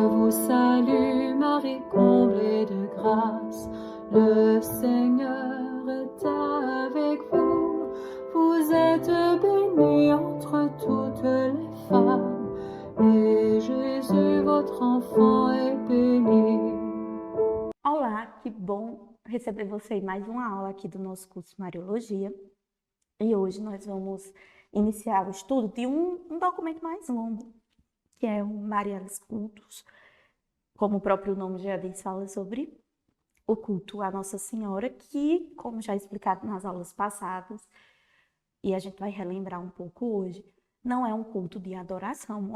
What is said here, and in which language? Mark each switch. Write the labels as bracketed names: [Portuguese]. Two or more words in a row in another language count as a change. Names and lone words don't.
[French] salue Marie, comblée de grâce, le Seigneur est avec vous. Vous êtes bénie entre toutes les femmes, et Jésus, votre enfant, est béni. [Portuguese] Olá, que bom receber você em mais uma aula aqui do nosso curso Mariologia. E hoje nós vamos iniciar o estudo de um documento mais longo, que é o Marialis Cultus. Como o próprio nome já diz, fala sobre o culto à Nossa Senhora, que, como já explicado nas aulas passadas, e a gente vai relembrar um pouco hoje, não é um culto de adoração.